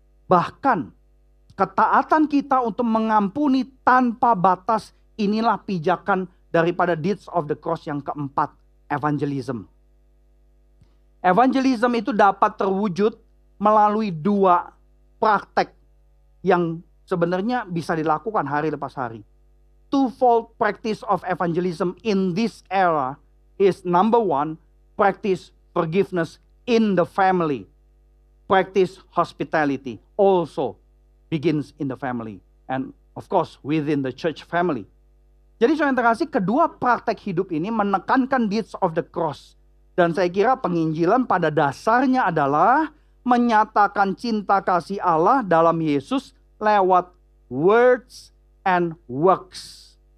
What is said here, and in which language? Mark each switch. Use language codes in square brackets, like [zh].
[id] Bahkan ketaatan kita untuk mengampuni tanpa batas, inilah pijakan daripada [en] deeds of the cross [id] yang keempat, evangelism. Evangelism itu dapat terwujud melalui dua praktek yang sebenarnya bisa dilakukan hari lepas hari. [en] Twofold practice of evangelism in this era is number one, practice forgiveness in the family. Practice hospitality also begins in the family. And of course within the church family. [id] Jadi saudara yang terkasih, kedua praktek hidup ini menekankan [en] deeds of the cross. [id] Dan saya kira penginjilan pada dasarnya adalah menyatakan cinta kasih Allah dalam Yesus lewat [en] words and works.